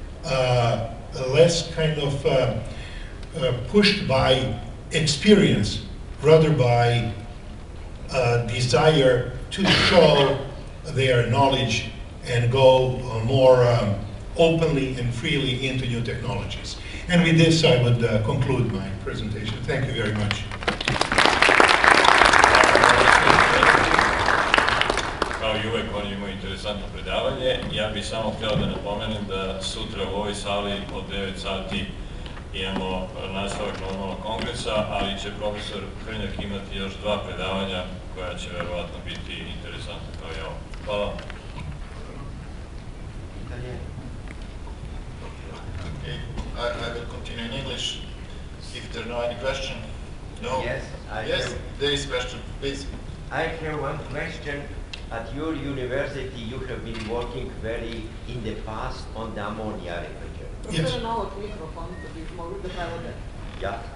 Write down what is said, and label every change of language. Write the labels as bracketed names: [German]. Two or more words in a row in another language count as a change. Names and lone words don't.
[English] kind of pushed by experience, rather by desire to show their knowledge and go more openly and freely into new technologies. And with this, I would conclude my presentation. Thank you very much. [Serbian] Kao I uvek, on ima interesantno predavanje. Ja bih samo htio da napomenem da sutra u ovoj sali od 9 sati imamo nastavak normalnog kongresa, ali će profesor Hrnjak imati još 2 predavanja koja će verovatno biti interesantna kao i ovo. Hvala. [English] Okay, I will continue in English. If there are no any question. No? Yes, yes, there is question, please. I have one question. At your university, you have been working very in the past on the ammonia refrigerant. Yes. Yeah.